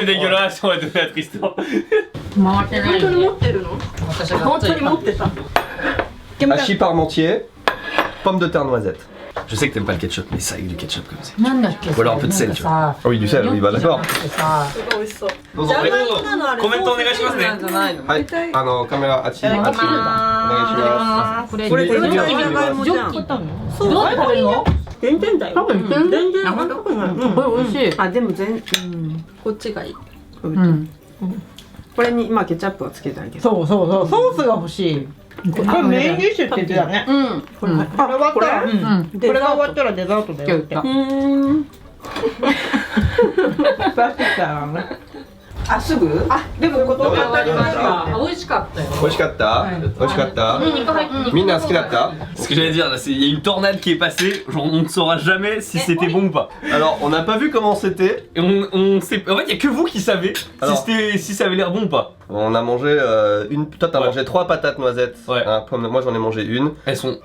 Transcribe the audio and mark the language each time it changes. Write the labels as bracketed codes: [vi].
[fr] c'est dégueulasse, on va donner à Tristan. [ja] 回ってないよね。持ってるの？私が本当に持ってた。 [fr] Hachis parmentier, pomme de terre noisette. Je sais que t'aimes pas le ketchup, mais ça avec du ketchup comme ça. [ja] なんだっけ？ [fr] Voilà, un peu de sel, [ja] なんかさ [fr] Ah oui, du sel, oui, bah d'accord. [ja] さすごい美味しそう。どうぞじゃがいもなのあれ。コメントお願いしますねソースなんじゃないの？はい、カメラあっちいただきます。お願いします。これこれこれじゃがいもじゃん。どう食ったの？そうどう食べるの？全然だよ。多分全然全然あんなことない。これ美味しい。あでもこっちがいい。うん。これに今ケチャップをつけてあげる。そうソースが欲しい。ここれメインディッシュって言ってたね。うん。これ終わったら。うん。これが終わったらデザートだよって。今日パスタね。あすぐ？あでもこと終わりました。美味しかったよ。美味しかった美味しかったみんな好きだった [fr] Ce que j'allais dire là, c'est il y a une tornade qui est passée, genre on ne saura jamais si c'était bon ou pas. Alors, on n'a pas vu comment c'était. Et on sait. En fait, il y a que vous qui savez Alors. si ça avait l'air bon ou pas. On a mangé Toi, t'as Ouais. mangé 3 patates noisettes. Ouais. Hein, moi, j'en ai mangé une. Elles sont.